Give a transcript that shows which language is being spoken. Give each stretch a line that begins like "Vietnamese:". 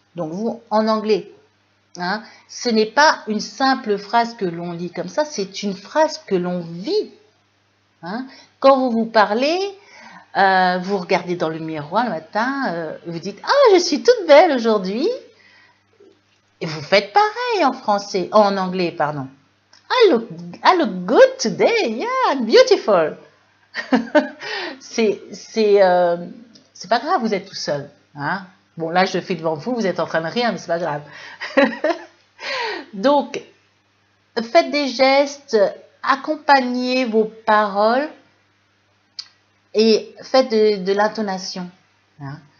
French: Donc vous, en anglais. Hein, ce n'est pas une simple phrase que l'on lit comme ça, c'est une phrase que l'on vit. Hein. Quand vous parlez, vous regardez dans le miroir le matin, vous dites « Ah, je suis toute belle aujourd'hui !» Et vous faites pareil en français, en anglais, pardon.
English: I look good today, yeah, I'm beautiful.
French: c'est pas grave, vous êtes tout seul. Hein. Bon, là, je le fais devant vous, vous êtes en train de rire, mais c'est pas grave. Donc, faites des gestes, accompagnez vos paroles et faites de l'intonation. Hein.